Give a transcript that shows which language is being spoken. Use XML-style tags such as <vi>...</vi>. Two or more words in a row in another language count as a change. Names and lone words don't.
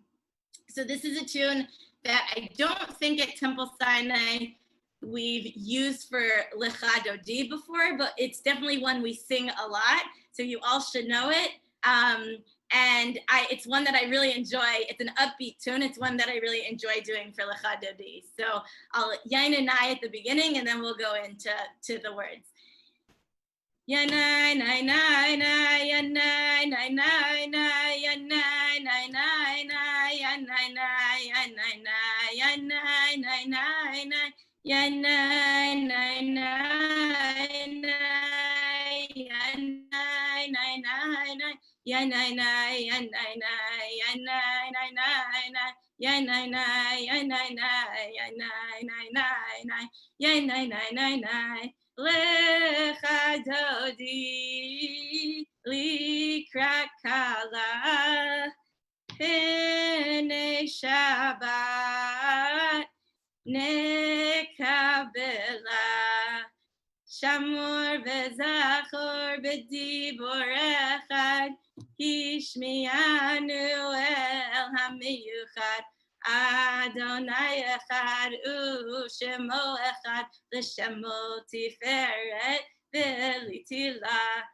<en>So this is a tune that I don't think at Temple Sinai we've used for Lecha Dodi before, but it's definitely one we sing a lot. So you all should know it. And it's one that I really enjoy. It's an upbeat tune. It's one that I really enjoy doing for Lecha Dodi. So I'll yain and I at the beginning, and then we'll go into the words. Yanai nai nai nai yanai nai nai nai yanai nai nai nai yanai nai yanai nai yanai nai nai nai yanai nai nai nai yanai nai nai nai yanai nai yanai nai yanai nai nai nai yanai nai yanai nai yanai nai nai nai yanai nai nai nai.</en> <he>לכה דודי לקראת כלה פני שבת נקבלה שמור וזכור בדבור אחד השמיענו אל המיוחד אדני אחד ושמו אחד לשמו תפארת ולתהלה.</he>